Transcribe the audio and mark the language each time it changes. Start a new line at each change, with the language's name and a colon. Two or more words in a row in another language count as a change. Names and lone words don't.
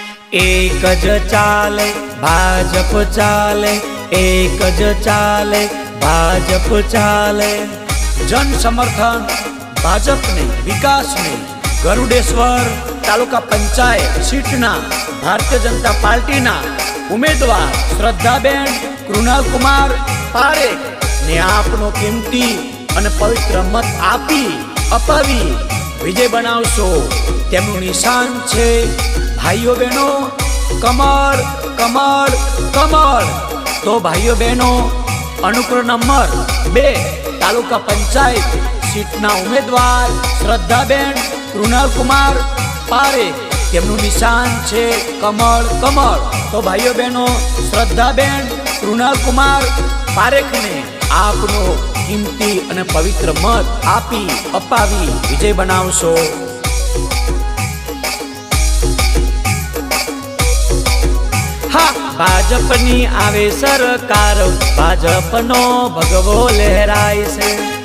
Gujarati: એક જ ચાલે ભાજપ ચાલે, એક જ ચાલે ભાજપ ચાલે। જન સમર્થન ભાજપ ને વિકાસ ને ગરુડેશ્વર તાલુકા પંચાયત સીટના ભારતીય જનતા પાર્ટી ના ઉમેદવાર શ્રદ્ધાબેન કૃણાલ કુમાર પારેખ ને આપનો કીમતી અને પવિત્ર મત આપી અપાવી વિજય બનાવશો। તેમનું નિશાન છે ભાઈઓ બહેનો કમર કમર કમર। તો ભાઈઓ બહેનો અનુક્રમ નંબર 2 તાલુકા પંચાયત સીટના ઉમેદવાર શ્રદ્ધાબેન કૃણાલ કુમાર પારેખ તેમનું નિશાન છે કમર કમર। તો ભાઈઓ બહેનો શ્રદ્ધાબેન કૃણાલ કુમાર પારેખ ને આપનો કીમતી અને પવિત્ર મત આપી અપાવી વિજય બનાવશો। હા ભાજપની આવે સરકાર, ભાજપનો ભગવો લહેરાય છે।